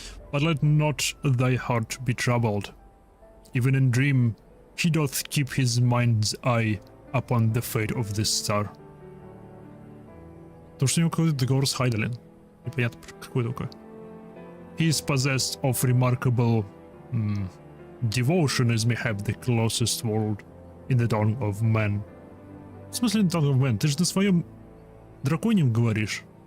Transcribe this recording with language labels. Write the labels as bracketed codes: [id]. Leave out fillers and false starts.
[en] But let not thy heart be troubled. Even in dream, he doth keep his mind's eye upon the fate of this star. [ru] То, что у него какой-то договор с Хайдалин. Непонятно, какой только. [en] He is possessed of remarkable devotion as mayhap the closest world in the tongue of man. [ru] В смысле, [en] in the tongue of man? [ru] Ты же на своем драконьем говоришь.